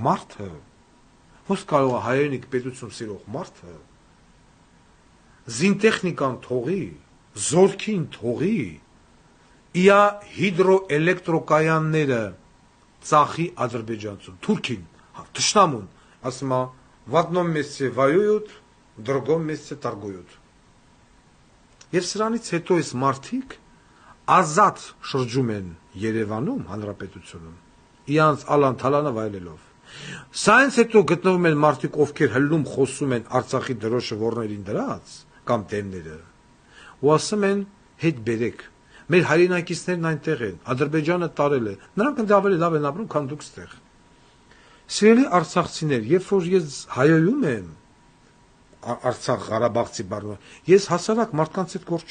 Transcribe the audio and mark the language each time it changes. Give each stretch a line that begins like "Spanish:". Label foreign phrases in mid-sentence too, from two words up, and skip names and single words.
Armenian: մարդը, ո՞ս կարող է հայերենիք պետություն սիրող մարդը, զինտեխնիկան թողի, զորքին թողի, իա հիդրոէլեկտրոկայանները ծախի Ադրբեջանցում, Թուրքին, թշնամուն, ասում է,
Russian: в одном месте воюют, в другом месте торгуют։
Armenian: Եվ սրանից հետո այս մարդիկ ազատ շրջում են Երևանում, հանրապետությունում, իրանց ալան թալանը վայելելով։ Սրանից հետո գտնվում են մարդիկ, ովքեր հլում խոսում են Արցախի դրոշը ոռներին դրած, կամ տեմները, ու ասում են հետ բերեք, մեր հայրենակիցներն այնտեղ են, Ադրբեջանը տարել է, նրանք ընդ ավելի լավ են ապրում, քան դուք ստեղ։ Սիրելի արցախցիներ, երբ որ ես հայոյում եմ Արցախ Ղարաբաղցի բառը, ես հասարակ մարդկանց հետ գործ